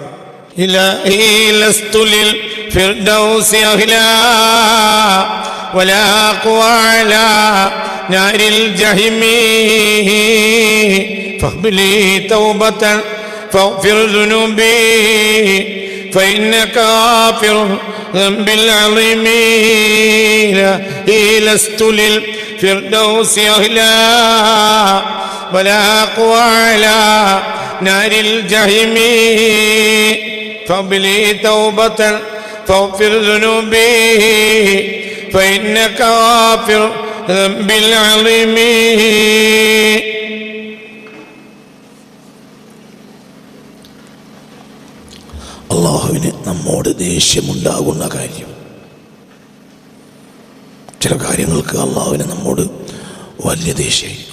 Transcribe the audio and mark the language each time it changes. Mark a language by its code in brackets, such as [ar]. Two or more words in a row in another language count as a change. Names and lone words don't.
[ar] إلهي لست للفردوس أهلا ولا أقوى على نار الجحيم فاقبل توبة فاغفر ذنوبي فإنك غافر الذنب العظيم. إلهي لست للفردوس أهلا ولا أقوى على نار الجحيم فقبلي توبة فاغفر ذنوبي فإنك غافر ذنب العظيم. [ml] അള്ളാഹുവിന് നമ്മോട് ദേഷ്യമുണ്ടാകുന്ന കാര്യം, ചില കാര്യങ്ങൾക്ക് അള്ളാഹുവിന് നമ്മോട് വലിയ ദേഷ്യമായിരിക്കും.